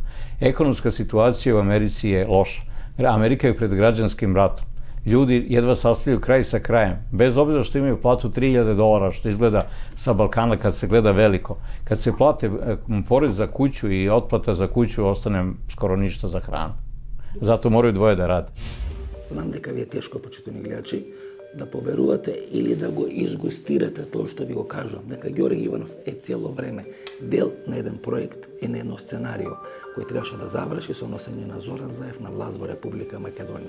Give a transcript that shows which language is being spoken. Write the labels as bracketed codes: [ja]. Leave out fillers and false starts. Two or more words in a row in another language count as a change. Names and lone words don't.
[sr] Ekonomska situacija u Americi je loša. Amerika je pred građanskim ratom. Ljudi jedva sastavljaju kraj sa krajem. Bez obzira što imaju platu $3.000, što izgleda sa Balkana kad se gleda veliko. Kad se plate porez za kuću i otplata za kuću, ostane skoro ništa za hranu. Zato moraju dvoje da rade. [mk] Знам дека ви е тешко, почитувани гледачи, да поверувате или да го изгустирате тоа што ви го кажувам, дека Георги Иванов е цело време дел на еден проект и на едно сценарио кој требаше да заврши со носење на Зоран Заев на власт во Република Македонија.